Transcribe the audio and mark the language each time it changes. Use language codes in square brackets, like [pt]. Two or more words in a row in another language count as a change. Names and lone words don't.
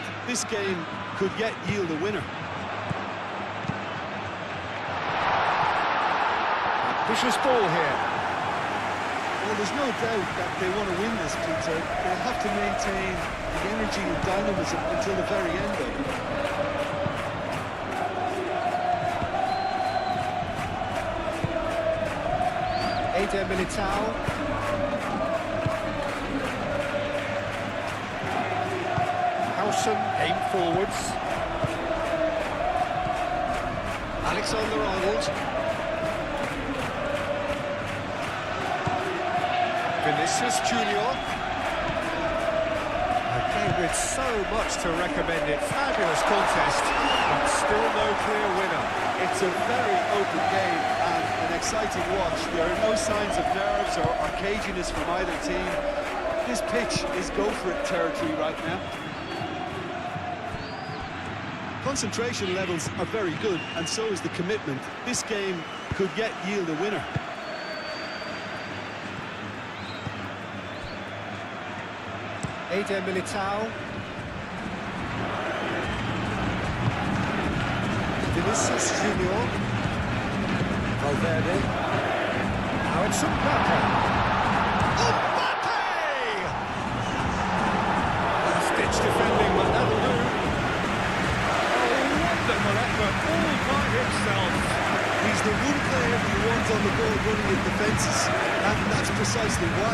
[en] This game could yet yield a winner. Vicious ball here. Well, there's no doubt that they want to win this, Peter. They have to maintain the energy and dynamism until the very end, though. Eder Militao. Howson aim forwards. Alexander-Arnold. Vinicius Junior. A game with so much to recommend it. Fabulous contest, but still no clear winner. It's a very open game and an exciting watch. There are no signs of nerves or caginess from either team. This pitch is go-for-it territory right now. Concentration levels are very good, and so is the commitment. This game could yet yield a winner. Eder Militao. Vinicius Junior. Valverde. Now it's Mbappe. Mbappe! Stitch defending, but that'll do. Oh, wonderful effort, all by himself. He's the one player you want on the ball running in defences, and that's precisely why.